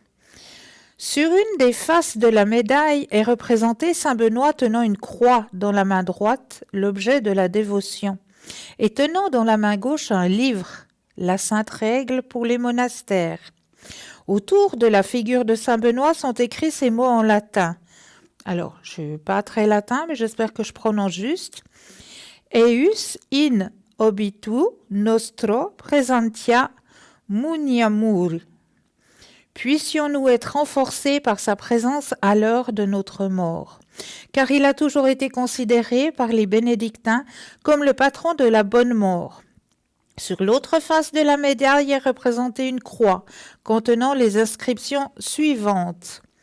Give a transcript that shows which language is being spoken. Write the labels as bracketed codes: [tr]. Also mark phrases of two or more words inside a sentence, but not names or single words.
[fr] Sur une des faces de la médaille est représenté Saint-Benoît tenant une croix dans la main droite, l'objet de la dévotion, et tenant dans la main gauche un livre, la Sainte Règle pour les monastères. Autour de la figure de Saint-Benoît sont écrits ces mots en latin. Alors, je ne suis pas très latin, mais j'espère que je prononce juste. [la] Eius in obitu nostro presentia muniamur. [fr] Puissions-nous être renforcés par sa présence à l'heure de notre mort. Car il a toujours été considéré par les bénédictins comme le patron de la bonne mort. Sur l'autre face de la médaille est représentée une croix contenant les inscriptions suivantes.